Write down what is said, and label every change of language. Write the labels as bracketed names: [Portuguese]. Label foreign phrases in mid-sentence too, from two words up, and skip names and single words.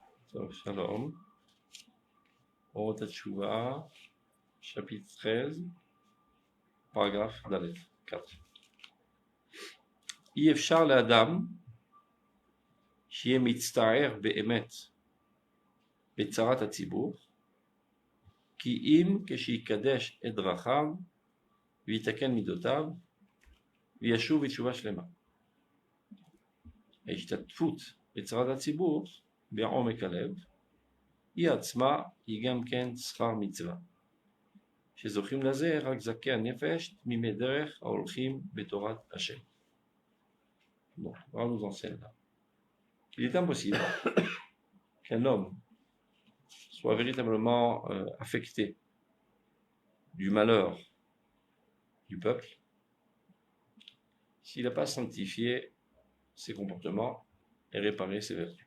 [Hebrew] טוב, שלום. אורות התשובה, [French] chapitre 13, paragraphe ד' 4. [Hebrew] אי אפשר לאדם שיהיה מצטער באמת בצרת הציבור, כי אם כשיקדש את דרכיו ויתקן מידותיו וישוב בתשובה שלמה. ההשתתפות בצרת הציבור בעומק הלב היא עצמה היא גם כן שכר מצווה, שזוכים לזה רק זכי הנפש תמימי דרך ההולכים בתורת השם. [French] Bon, on nous enseigne là. Il est impossible qu'un homme soit véritablement affecté du malheur du peuple s'il n'a pas sanctifié ses comportements et réparé ses vertus.